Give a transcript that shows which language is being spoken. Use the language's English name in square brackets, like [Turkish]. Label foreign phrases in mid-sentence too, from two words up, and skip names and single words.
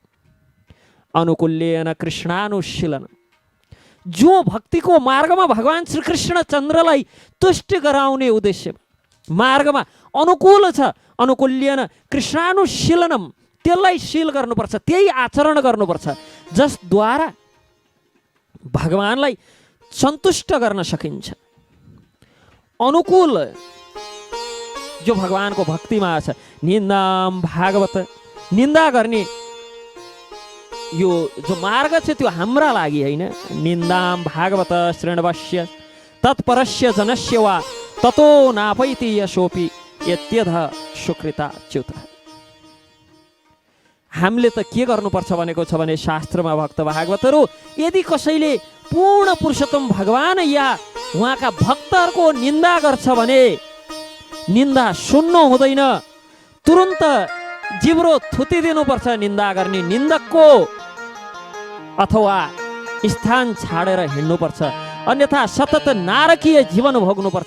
[Sanskrit] अनुकूल्येन कृष्णानुशीलन, [Nepali] जो भक्तिको मार्गमा भगवान श्री कृष्ण चन्द्रलाई तुष्ट गराउने उद्देश्यमा मार्गमा अनुकूल छ, [Sanskrit] अनुकूल्यन कृष्णानुशीलनम, [Nepali] त्यसलाई शील गर्नुपर्छ, त्यही आचरण गर्नुपर्छ जसद्वारा भगवानलाई सन्तुष्ट गर्न सकिन्छ। अनुकूल जो भगवानको भक्तिमा छ। [Sanskrit] निन्दाम भागवत, [Nepali] निन्दा गर्ने यो जो मार्ग छ त्यो हाम्रा लागि होइन। [Sanskrit] निन्दाम भागवत शृण्वस्य तत्परस्य जनस्य वा ततो नापैति यशोपि यत्यध सुकृता च्युत। [Nepali] हामीले त के गर्नुपर्छ भनेको छ भने शास्त्रमा भक्त भागवतहरू, यदि कसैले पूर्ण पुरुषोत्तम भगवान या उहाँका भक्तहरूको निन्दा गर्छ भने निन्दा सुन्नु हुँदैन, तुरुन्त जिब्रो थुतिदिनुपर्छ निन्दा गर्ने निन्दकको, अथवा स्थान छाडेर हिँड्नुपर्छ, अन्यथा सतत नारकीय जीवन भोग्नुपर्छ।